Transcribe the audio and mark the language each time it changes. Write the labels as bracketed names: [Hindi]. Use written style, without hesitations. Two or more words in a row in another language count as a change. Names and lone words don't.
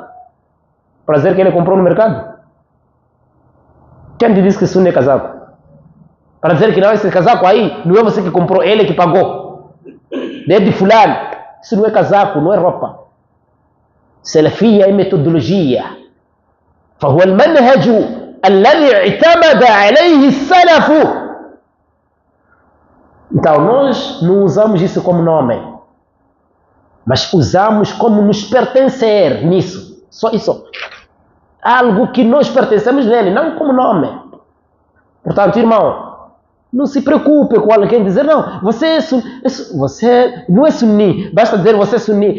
[Portuguese] Prazer que ele comprou no mercado. Quem te disse que sunna é casaco? Para dizer que não, esse casaco aí não é você que comprou, ele que pagou. É de fulano. Isso não é casaco, não é roupa. Salafia é metodologia. [Arabic] فهو المنهج الذي اعتمد عليه السلف. [Portuguese] Então nós não usamos isso como nome, mas usamos como nos pertencer nisso. Só isso. Algo que nós pertencemos nele, não como nome. Portanto, irmão, não se preocupe com alguém dizer, não, você não é sunni, basta dizer você é sunni.